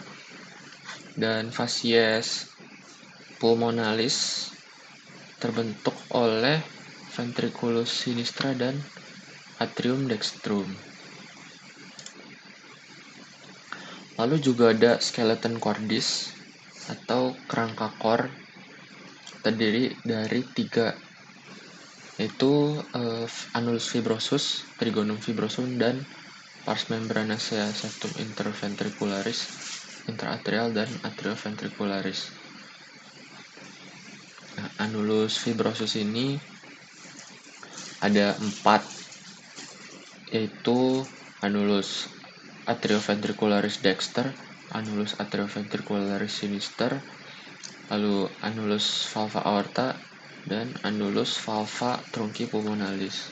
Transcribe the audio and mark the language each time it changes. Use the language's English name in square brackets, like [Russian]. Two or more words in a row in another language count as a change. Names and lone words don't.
[Indonesian] Dan [Latin] fasies pulmonalis [Indonesian] terbentuk oleh [Latin] ventriculus sinistra [Indonesian] dan [Latin] atrium dextrum. [Indonesian] Lalu juga ada [Latin] skeleton cordis [Indonesian] atau kerangka core, terdiri dari 3, yaitu [Latin] annulus fibrosus, trigonum fibrosum, [Indonesian] dan [Latin] pars membranacea septum interventricularis, intraatrial, [Indonesian] dan atrioventricularis. [Latin] Annulus fibrosus [Indonesian] ini ada 4, yaitu [Latin] annulus atrioventricularis dexter, annulus atrioventricularis sinister, [Indonesian] lalu [Latin] annulus valva aorta, [Indonesian] dan [Latin] annulus valva truncipulmonalis.